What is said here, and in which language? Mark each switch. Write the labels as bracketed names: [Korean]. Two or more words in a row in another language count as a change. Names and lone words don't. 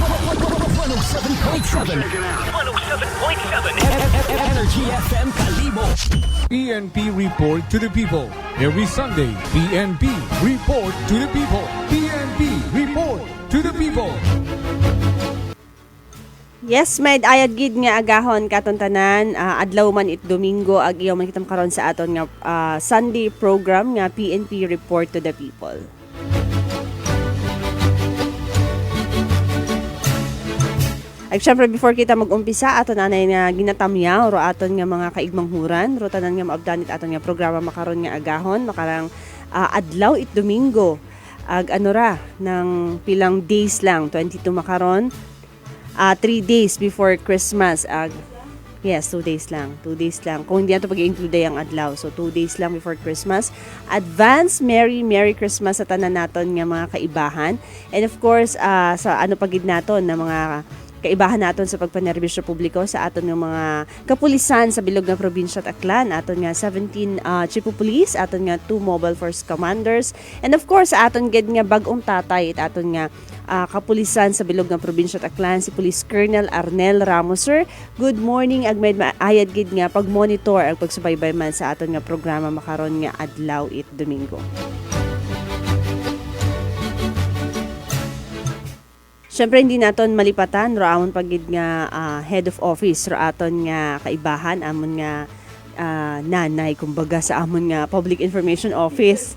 [English] 107.7 Energy FM Kalibo. PNP Report to the People. Every Sunday, PNP Report to the People. PNP Report to the People. Yes, [Aklanon] may ayad gid nga agahon katon tanan, adlaw man it Domingo ag iyo man kitam karon sa aton nga [English] Sunday program [Aklanon] nga PNP Report to the People. Ay syempre before kita mag-umpisa aton anay nga ginatamyaw ro aton nga mga kaigmanghuran, ro tanan nga maabdanit aton nga programa makaron nga agahon makarang adlaw it Domingo ag ano ra ng pilang days lang 22 makaron. [English] 3 days before Christmas. Yes, 2 days lang. 2 days lang. [Aklanon] Kung hindi nato pag-include ang adlaw. So, 2 days lang before Christmas. [English] Advance Merry Christmas [Aklanon] sa tanan naton nga mga kaibahan. And of course, sa ano pagid naton na mga kaibahan naton sa pagpanerbisyo publiko sa aton nga mga kapulisan sa bilog nga probinsya at Aklan, aton nga 17 [English] chief of police, [Aklanon] aton nga 2 [English] mobile force commanders, [Aklanon] and of course aton gid nga bag-ong tatay at aton nga kapulisan sa bilog nga probinsya at Aklan, si Police Colonel Arnel Ramos. [English] Sir, good morning. [Aklanon] Agmed maayad gid nga pag-monitor ag pagsubaybay man sa aton nga programa makaron nga adlaw it Domingo. Siyempre hindi naton malipatan ro amon pagid nga [English] head of office [Aklanon] ro aton nga kaibahan amon nga nanay kumbaga sa amon nga [English] public information office.